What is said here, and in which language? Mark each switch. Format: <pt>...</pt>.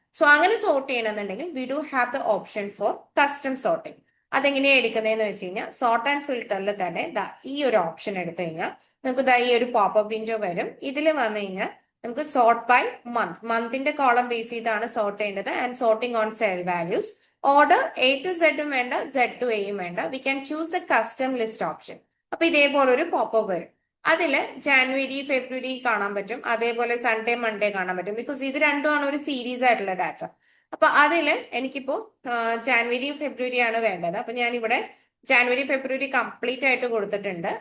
<en>so</en> <ml>അങ്ങനെ sort ചെയ്യണമെന്നുണ്ടെങ്കിൽ</ml> <en>We do have the option for custom sorting.</en> <ml>അതെങ്ങനെയാണ് എടുക്കുന്നതെന്ന് വെച്ച് കഴിഞ്ഞാൽ സോർട്ട് ആൻഡ് ഫിൽട്ടറിൽ തന്നെ ഈ ഒരു ഓപ്ഷൻ എടുത്തു കഴിഞ്ഞാൽ നമുക്ക് ഈ ഒരു പോപ്പപ്പ് വിൻഡോ വരും. ഇതിൽ വന്നു കഴിഞ്ഞാൽ നമുക്ക് സോർട്ട് ബൈ മന്തിന്റെ കോളം ബേസ് ചെയ്താണ് സോർട്ട് ചെയ്യേണ്ടത്.</ml> <en>And sorting on cell values.</en> <ml>Order A to Z വേണ്ട, Z to A വേണ്ട.</ml> <en>We can choose the custom list option.</en> <ml>അപ്പൊ ഇതേപോലെ ഒരു പോപ്പപ്പ് വരും. അതില് ജാനുവരി, ഫെബ്രുവരി കാണാൻ പറ്റും, അതേപോലെ സൺഡേ, മൺഡേ കാണാൻ പറ്റും. ബിക്കോസ് ഇത് രണ്ടുമാണ് ഒരു സീരീസ് ആയിട്ടുള്ള ഡാറ്റ. അപ്പൊ അതില് എനിക്കിപ്പോ ജാനുവരി, ഫെബ്രുവരി ആണ് വേണ്ടത്. അപ്പൊ ഞാൻ ഇവിടെ ജാനുവരി, ഫെബ്രുവരി കംപ്ലീറ്റ് ആയിട്ട് കൊടുത്തിട്ടുണ്ട്.</ml>